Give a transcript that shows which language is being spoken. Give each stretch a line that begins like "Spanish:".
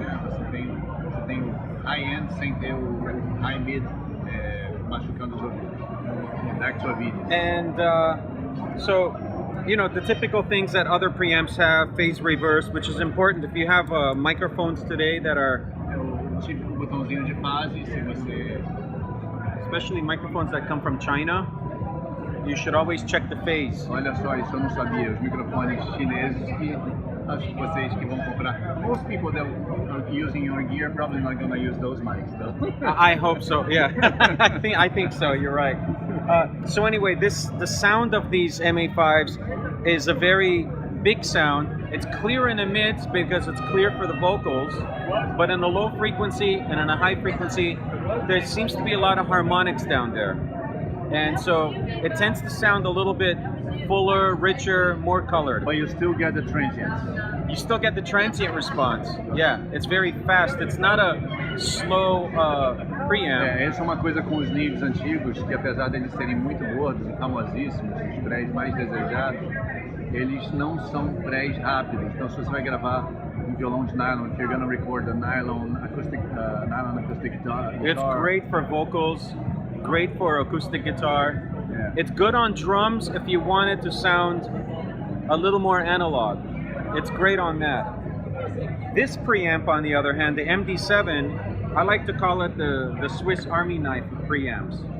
Portuguese: Você tem o high-end sem ter o high-mid machucando os ouvidos.
English: Back to Avedis. And so you know, the typical things that other preamps have, phase reverse, which is important if you have microphones today that are...
Portuguese: O tipo botãozinho de fase, se você...
English: Especially microphones that come from China, you should always check the phase.
Portuguese: Olha só, isso eu não sabia. Os microfones chineses que acho que vocês que vão comprar.
English: Most people that are using your gear probably not gonna use those mics, though. I hope so. Yeah, I think so. You're right. So anyway, the sound of these MA5s is a very big sound. It's clear in the mids because it's clear for the vocals, but in the low frequency and in a high frequency, there seems to be a lot of harmonics down there. And so it tends to sound a little bit fuller, richer, more colored. But you still get the transients. You still get the transient response. Yeah, it's very fast. It's not a slow preamp.
Portuguese: Essa é uma coisa com os NEVEs antigos, que apesar deles serem muito gordos e famosíssimos, os prés mais desejados, eles não são prés rápidos. Então se você vai gravar um violão de nylon,
English: if you're going to record a nylon acoustic guitar. It's great for vocals. Great for acoustic guitar. Yeah. It's good on drums if you want it to sound a little more analog. It's great on that. This preamp, on the other hand, the MD7, I like to call it the Swiss Army knife of preamps.